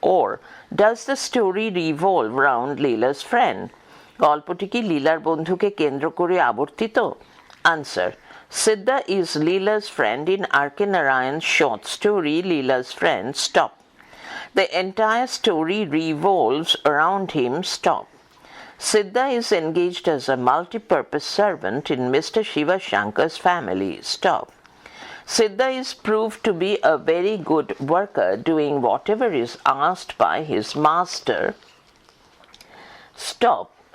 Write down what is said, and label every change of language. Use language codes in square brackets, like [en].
[en] Or does the story revolve around Leela's friend? [bn] গল্পটি কি লীলার বন্ধুকে কেন্দ্র করে আবর্তিত? [en] Answer. Siddha is Leela's friend in R.K. Narayan's short story Leela's Friend. Stop. The entire story revolves around him. Stop. Siddha is engaged as a multi-purpose servant in Mr. Shivashankar's family. Stop. Siddha is proved to be a very good worker, doing whatever is asked by his master. Stop.